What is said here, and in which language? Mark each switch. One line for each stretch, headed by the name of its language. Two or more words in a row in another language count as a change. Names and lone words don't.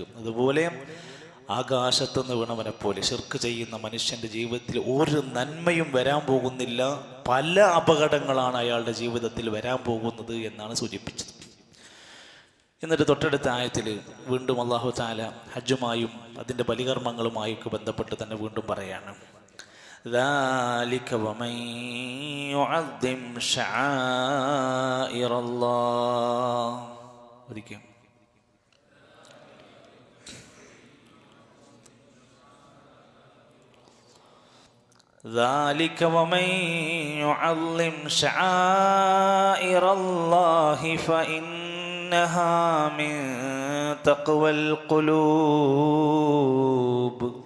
Malayalam: അതുപോലെ ആകാശത്തുനിന്ന് വീണവനെ പോലെ ശിർക്ക് ചെയ്യുന്ന മനുഷ്യൻ്റെ ജീവിതത്തിൽ ഒരു നന്മയും വരാൻ പോകുന്നില്ല. പല അപകടങ്ങളാണ് അയാളുടെ ജീവിതത്തിൽ വരാൻ പോകുന്നത് എന്നാണ് സൂചിപ്പിച്ചത്. എന്നിട്ട് തൊട്ടടുത്ത ആയത്തിൽ വീണ്ടും അല്ലാഹു തആല ഹജ്ജുമായും അതിൻ്റെ ബലികർമ്മങ്ങളുമായൊക്കെ ബന്ധപ്പെട്ട് തന്നെ വീണ്ടും പറയാണ്.
Arabic: ذلك ومن يعظم شعائر الله. ഒരിക്കലും ذلك ومن يعظم شعائر الله فإنها من تقوى القلوب.